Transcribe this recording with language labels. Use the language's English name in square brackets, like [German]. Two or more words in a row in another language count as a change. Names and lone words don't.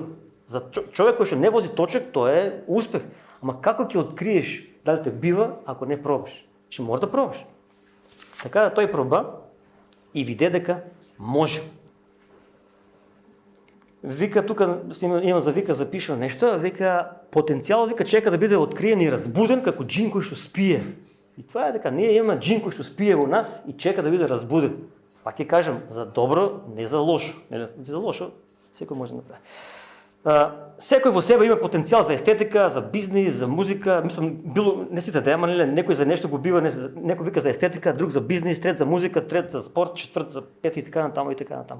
[Bulgarian] За човек, който не вози точък, то е успех. [Macedonian] Ама како ќе откриеш дали те бива, ако не пробаш? [Bulgarian] Ще може да пробаш. [Macedonian] Така да той проба и виде дека може. [Bulgarian] Вика, тук има за вика запиша нещо, вика потенциал, [Macedonian] вика чека да биде откриен и разбуден, како джин кој што спие. [Bulgarian] И това е така, ние имаме джин [Macedonian] кој што спие во нас и чека да биде разбуден. Пак ќе кажем, за добро, не за лошо. За лошо, секој може да направи. Секој во себе има потенцијал за естетика, за бизнис, за музика, мислам, не сите да има, некој за нешто го бива, некој вика за естетика, друг за бизнис, трет за музика, трет за спорт, четврт за пет и така натаму и така натаму.